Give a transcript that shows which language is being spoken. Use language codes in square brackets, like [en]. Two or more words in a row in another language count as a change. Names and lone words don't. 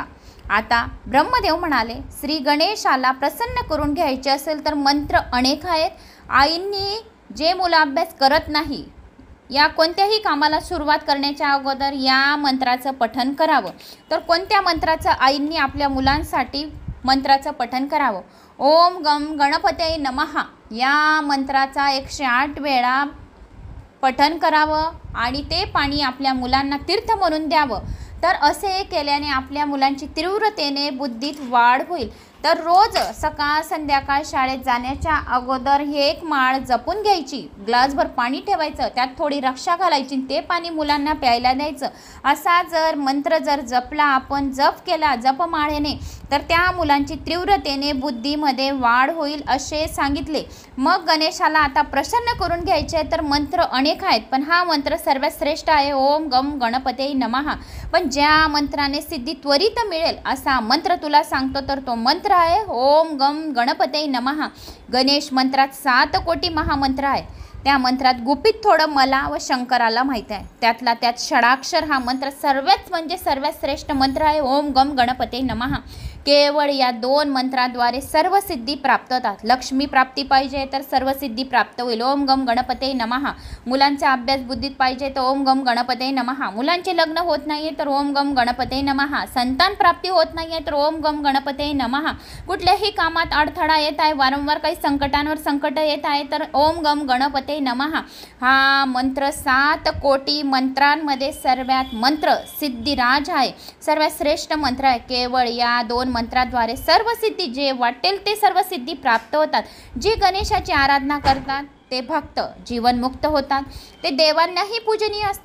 [mr] आता ब्रह्मदेव म्हणाले, श्री गणेशाला प्रसन्न करून घ्यायचे असेल तर मंत्र अनेक आहेत. आईंनी जे मुलाभ्यास करत नाही या कोणत्याही कामाला सुरुवात करण्याच्या अगोदर या मंत्राचं पठण करावं. तर कोणत्या मंत्राचं आईंनी आपल्या मुलांसाठी मंत्राचं पठण करावं? [sa] ओम गम गणपतये नमः [mr] या मंत्राचा 108 वेळा पठण करावं आणि ते पाणी आपल्या मुलांना तीर्थ म्हणून द्यावं. तर असे केल्याने आपल्या मुलांची तीव्रतेने बुद्धीत वाढ होईल. तर रोज सकाळ संध्याकाळ शाळेत जाण्याच्या अगोदर हे एक माळ जपून घ्यायची. ग्लासभर पाणी ठेवायचं, त्यात थोडी रक्षा घालायची, ते पाणी मुलांना प्यायला द्यायचं. असा जर मंत्र जपला, आपण जप केला जपमाळेने, तर त्या मुलांची तीव्रतेने बुद्धीमध्ये वाढ होईल असे सांगितले. मग गणेशाला आता प्रसन्न करून घ्यायचे तर मंत्र अनेक आहेत, पण हा मंत्र सर्वात श्रेष्ठ आहे, [sa] ओम गम गणपतये नमः. [mr] पण ज्या मंत्राने सिद्धी त्वरित मिळेल असा मंत्र तुला सांगतो, तर तो मंत्र आहे [sa] ओम गम गणपतये नमः. [mr] गणेश मंत्रात 7 कोटी महामंत्र आहे. त्या मंत्रात गुपित थोडं मला व शंकराला माहीत आहे. त्यातला त्यात षडाक्षर हा मंत्र सर्वात श्रेष्ठ मंत्र आहे, [sa] ओम गम गणपतये नमः. [mr] केवळ या 2 मंत्राद्वारे सर्व सिद्धी प्राप्त होतात. लक्ष्मी प्राप्ती पाहिजे तर सर्व सिद्धी प्राप्त होईल. [sa] ओम गम गणपते नमः. [mr] मुलांचा अभ्यास बुद्धीत पाहिजे तर [sa] ओम गम गणपते नमः. [mr] मुलांचे लग्न होत नाहीये तर [sa] ओम गम गणपते नमः. [mr] संतान प्राप्ती होत नाहीये तर [sa] ओम गम गणपते नमः. [mr] कुठल्याही कामात अडथळा येत आहे, वारंवार काही संकटांवर संकट येत आहे तर [sa] ओम गम गणपते नमः. [mr] हा मंत्र 7 कोटी मंत्रांमध्ये सर्वात मंत्र सिद्धिराज आहे, सर्वात श्रेष्ठ मंत्र आहे. केवळ या 2 मंत्राद्वारे सर्व सिद्धी जे वाटेल ते सर्व सिद्धी प्राप्त होतात. जे गणेशाची आराधना करतात ते भक्त जीवनमुक्त होतात, ते देवांनाही पूजनीय असतात.